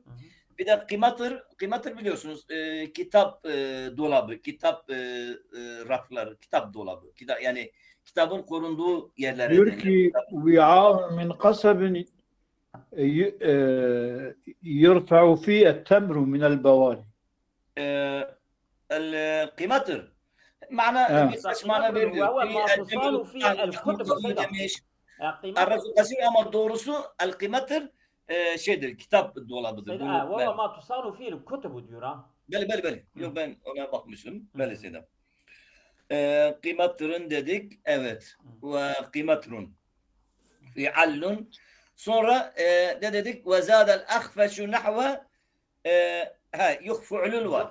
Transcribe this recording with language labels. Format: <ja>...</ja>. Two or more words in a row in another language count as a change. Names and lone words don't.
<tr>Bir de kımatır biliyorsunuz kitap dolabı, kitap rafları, kitap dolabı. Yani kitabın korunduğu yerlere diyor denilir.</tr> <ar>ki وعاء من قصب يرفع فيه التمر من البواري. القمطر معنى</ar> <tr>birkaç mana veriyor. Demiş. Arası kasir ama doğrusu el-kımatır şeydir, kitap dolabıdır.</tr> <ar>وهو ما تصان فيه الكتب</ar> <tr>diyor ha. Beli. Yok ben ona bakmışım. Beli Seydem. Kımatırın dedik. Evet.</tr> <ar>وقمطر. فعّل.</ar> <tr>Sonra ne dedik?</tr> <ar>وزاد الأخفش نحو</ar> <tr>yok fu'lul var.</tr>